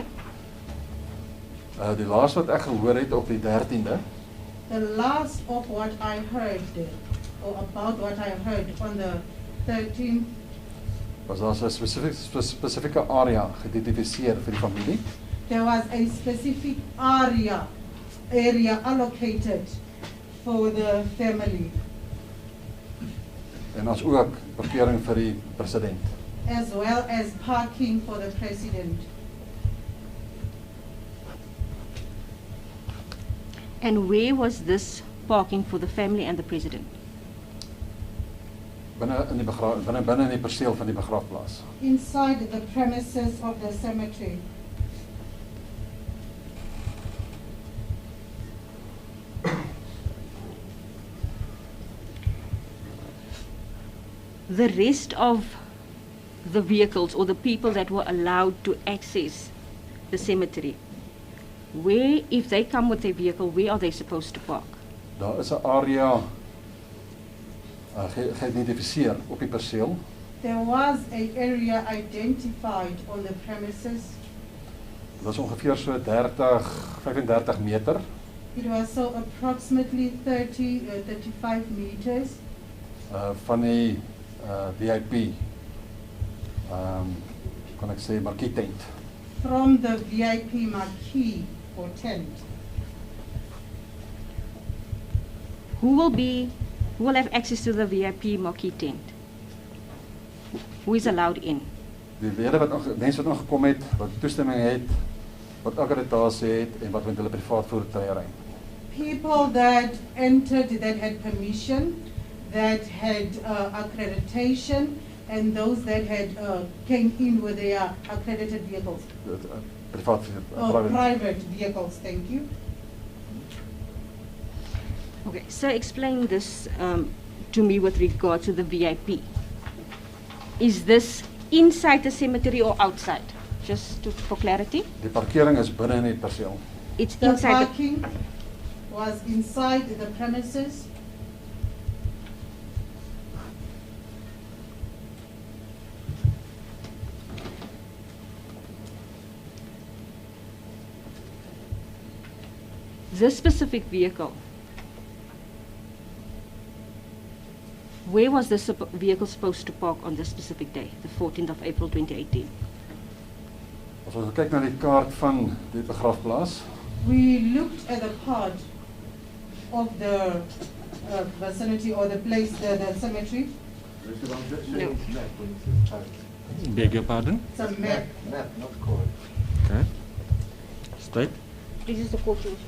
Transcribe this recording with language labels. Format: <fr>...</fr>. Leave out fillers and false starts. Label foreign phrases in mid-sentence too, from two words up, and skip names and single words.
<af>Die laaste wat ek gehoor het op die 13de,</af> <en>The last of what I heard, or about what I heard on the 13th,</en> <af>was daar 'n spesifieke area geïdentifiseer vir die familie.</af> <en>there was a specific area allocated for the family,</en> <af>En ons ook parkering vir die president.</af> <en>as well as parking for the president. And where was this parking for the family and the president?</en> <af>Binne in die perseel van die begrafplaas.</af> <en>Inside the premises of the cemetery. The rest of the vehicles or the people that were allowed to access the cemetery, where, if they come with their vehicle, where are they supposed to park?</en> <af>Daar is 'n area geïdentifiseer op die perseel.</af> <en>There was an area identified on the premises.</en> <af>Dit was ongeveer so 35 meter</af> <en>It was so approximately 35 meters</en> <af>van die VIP kan ek sê markie tent.</af> <en>from the VIP marquee or tent. Who will have access to the VIP marquee tent? Who is allowed in?</en> <af>Die lede mense wat aangekom het, wat toestemming het, wat akkreditasie het en wat met hulle privaat voertuie ry.</af> <en>People that entered that had permission, that had accreditation, and those that had came in with their accredited vehicles.</en> <af>Privaat</af> <en>Private vehicles, thank you. Okay, so explain this to me with regard to the VIP. Is this inside the cemetery or outside? Just for clarity.</en> <af>Die parkering is binne in die perseel.</af> <en>It's The inside parking was inside the premises. this specific vehicle. Where was this vehicle supposed to park on this specific day, the 14th of April 2018?</en> <af>As ons kyk na die kaart van die begrafplaas,</af> <en>We looked at the part of the vicinity or the place, the cemetery. There's the one that No. shows map when it says child. Beg your pardon? It's a map. Map, not code. Okay. State. This is the court.</en>